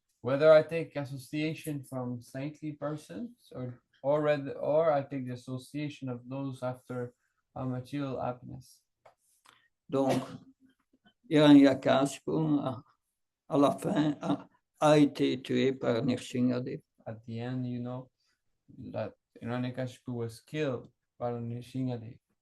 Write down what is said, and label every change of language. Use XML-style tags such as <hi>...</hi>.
<en>Whether I take association from saintly persons or I take the association of those after material happiness.</en> <fr>Donc, Hiranyakashipu, à la fin, a été tué par Nrsimhadev.</fr> <en>At the end, you know that Hiranyakashipu was killed by Nrsimhadev.</en>